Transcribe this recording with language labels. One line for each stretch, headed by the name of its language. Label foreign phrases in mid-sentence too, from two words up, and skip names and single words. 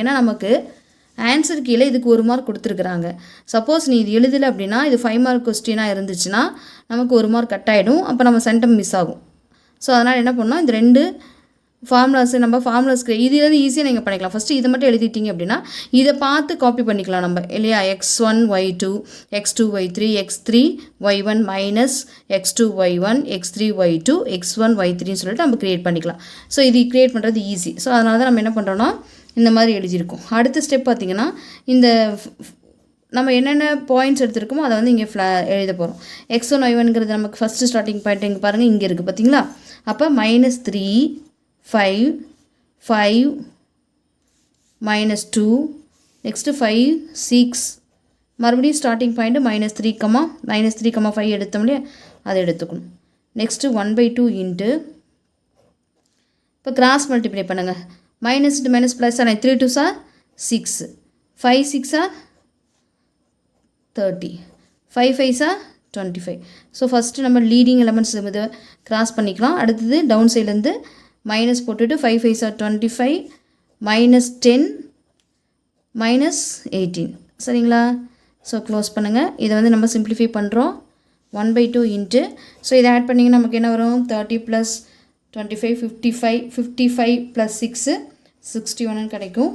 Tamil: ஏன்னா நமக்கு ஆன்சர் கீழே இதுக்கு 1 மார்க் கொடுத்துருக்குறாங்க. சப்போஸ் நீ இது எழுதலை அப்படின்னா, இது 5
English: mark question
Tamil: இருந்துச்சுன்னா நமக்கு 1 மார்க் கட் ஆகிடும். அப்போ நம்ம
English: centum miss
Tamil: ஆகும். ஸோ அதனால் என்ன பண்ணோம், இந்த 2 ஃபார்முலாஸ்க்கு இதுலேருந்து ஈஸியாக நீங்கள் பண்ணிக்கலாம். ஃபஸ்ட்டு இதை மட்டும் எழுதிட்டீங்க அப்படின்னா இதை பார்த்து காப்பி பண்ணிக்கலாம் நம்ம இல்லையா. x1 y2, x2 y3, x3 y1 மைனஸ் x2 y1, x3 y2, x1 y3ன்னு சொல்லிட்டு நம்ம க்ரியேட் பண்ணிக்கலாம். ஸோ இது க்ரியேட் பண்ணுறது ஈஸி. ஸோ அதனால தான் நம்ம என்ன பண்ணுறோன்னா இந்த மாதிரி எழுதியிருக்கோம். அடுத்த ஸ்டெப் பார்த்திங்கன்னா, இந்த நம்ம என்னென்ன பாயிண்ட்ஸ் எடுத்துருக்கோமோ அதை இங்கே எழுத போகிறோம். x1 y1ங்கிறது நமக்கு
English: first starting point
Tamil: இங்கே பாருங்கள், இங்கே இருக்குது பார்த்தீங்களா. அப்போ -3, 5, 5, -2, நெக்ஸ்ட்டு 5, 6, மறுபடியும்
English: starting point
Tamil: -3,5 எடுத்தோம் இல்லையா, அதை எடுத்துக்கணும்.
English: next 1/2 into,
Tamil: இப்போ
English: cross multiply
Tamil: பண்ணுங்கள்.
English: minus into minus plus ஆனால் 3 2s are 6, 5 6 are 30, 5 5s are 25. so first
Tamil: நம்ம
English: leading elements
Tamil: இதை கிராஸ் பண்ணிக்கலாம். அடுத்தது டவுன் சைட்லேருந்து மைனஸ் போட்டுட்டு
English: 5 5s are 25,
Tamil: -10, -18 சரிங்களா.
English: so close
Tamil: பண்ணுங்கள். இதை நம்ம சிம்ப்ளிஃபை பண்ணுறோம். 1/2
English: into, so
Tamil: இதை ஆட் பண்ணிங்கன்னா நமக்கு என்ன வரும், 30 + 25 55 ப்ளஸ் 6 61 கிடைக்கும்.